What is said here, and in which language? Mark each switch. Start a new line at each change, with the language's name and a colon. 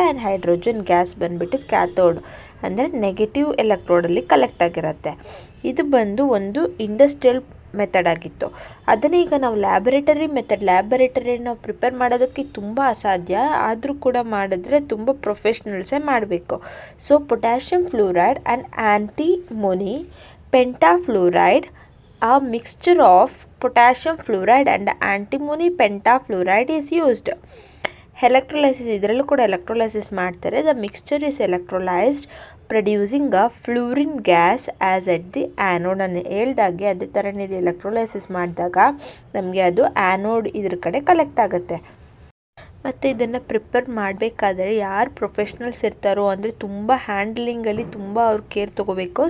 Kannada: And hydrogen gas ಬಂದುಬಿಟ್ಟು cathode ಅಂದರೆ negative ಎಲೆಕ್ಟ್ರೋಡಲ್ಲಿ collect ಆಗಿರುತ್ತೆ. ಇದು ಬಂದು ಒಂದು ಇಂಡಸ್ಟ್ರಿಯಲ್ ಮೆಥಡ್ ಆಗಿತ್ತು. ಅದನ್ನೇ ಈಗ ನಾವು ಲ್ಯಾಬೊರೇಟರಿ ನಾವು ಪ್ರಿಪೇರ್ ಮಾಡೋದಕ್ಕೆ ತುಂಬ ಅಸಾಧ್ಯ, ಆದರೂ ಕೂಡ ಮಾಡಿದ್ರೆ ತುಂಬ ಪ್ರೊಫೆಷ್ನಲ್ಸೇ ಮಾಡಬೇಕು.
English: So potassium fluoride and antimony pentafluoride, a mixture of potassium fluoride and antimony pentafluoride is used.
Kannada: Electrolysis, ಇದರಲ್ಲೂ ಕೂಡ ಎಲೆಕ್ಟ್ರೋಲೈಸಿಸ್ ಮಾಡ್ತಾರೆ.
English: The mixture is electrolysed producing a fluorine gas as at the anode.
Kannada: ಅನ್ನು ಹೇಳ್ದಾಗೆ ಅದೇ ಥರ ನೀವು ಎಲೆಕ್ಟ್ರೋಲೈಸಿಸ್ ಮಾಡಿದಾಗ ನಮಗೆ ಅದು ಆ್ಯನೋಡ್ ಇದ್ರ ಕಡೆ ಕಲೆಕ್ಟ್ ಆಗುತ್ತೆ. ಮತ್ತು ಇದನ್ನು ಪ್ರಿಪೇರ್ ಮಾಡಬೇಕಾದ್ರೆ ಯಾರು ಪ್ರೊಫೆಷ್ನಲ್ಸ್ ಇರ್ತಾರೋ, ಅಂದರೆ ತುಂಬ ಹ್ಯಾಂಡ್ಲಿಂಗಲ್ಲಿ ತುಂಬ ಅವ್ರು ಕೇರ್ ತೊಗೋಬೇಕು.